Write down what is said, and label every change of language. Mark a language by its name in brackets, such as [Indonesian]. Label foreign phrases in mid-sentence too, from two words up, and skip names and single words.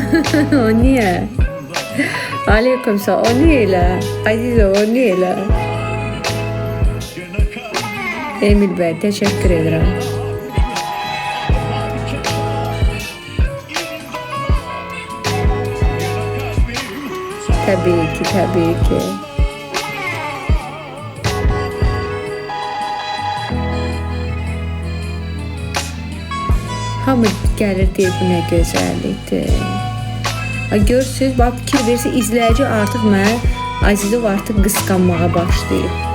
[Turkish] O niye? Aleyküm selam. O niye? Aziz o niye? Emil Bey teşekkür ederim. Tabii ki, tabii ki. [Azerbaijani] Hamı gəlir deyir bu nə gözəllikdir. Görürsünüz, bax fikir verirsə izləyici artıq mən Azizov artıq qısqanmağa başlayıb.